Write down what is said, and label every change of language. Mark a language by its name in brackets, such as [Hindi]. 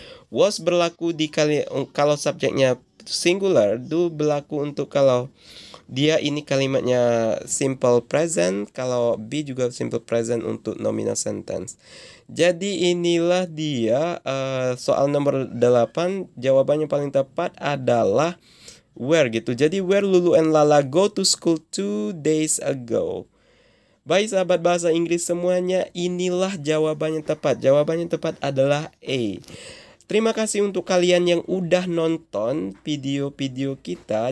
[Indonesian] Was berlaku kalau subjeknya singular, do berlaku untuk kalau dia ini kalimatnya simple present, kalau be juga simple present untuk nominal sentence. Jadi inilah dia soal nomor 8, jawabannya paling tepat adalah where gitu. Jadi [English] where Lulu and Lala go to school 2 days ago. [Indonesian] Baik sahabat bahasa Inggris semuanya, inilah jawabannya tepat. Jawabannya tepat adalah A. Terima kasih untuk kalian yang udah nonton video-video kita.